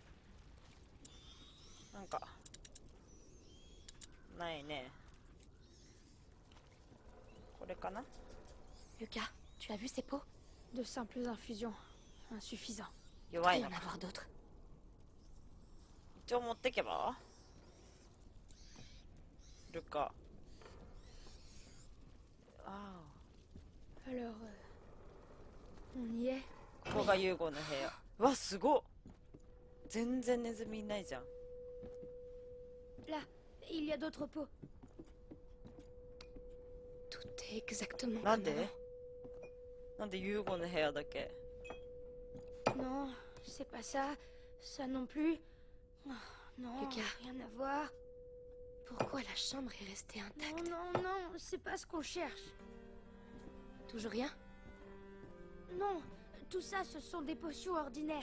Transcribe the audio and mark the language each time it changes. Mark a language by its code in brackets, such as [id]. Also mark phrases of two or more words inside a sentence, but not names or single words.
[ja] なんかないね。これかな。 [fr] Lucas, tu as vu ces pots? De simples infusions. Insuffisant. [ja] 弱 [fr] Il [ja] い [fr] doit y [ja] の [fr] en [ja] か。 [fr] avoir d'autres. [ja] 一応持ってけばルカ。ああ、 [fr] Alors, on y est. [ja] ここがユーゴの部屋。うわ、すごっ。全然ネズミいないじゃん。 [fr] Là, il y a d'autres pots. Tout est exactement [ja] なん [fr] comme [ja] で [fr] avant. [ja] なんでユーゴの部屋だけ。 [fr] Non, c'est pas ça. Ça non plus. Oh, non, Lucas. rien à voir. Pourquoi la chambre est restée Non, intacte? non, non, c'est pas ce qu'on cherche. Toujours rien? Non, tout ça, ce sont des potions ordinaires.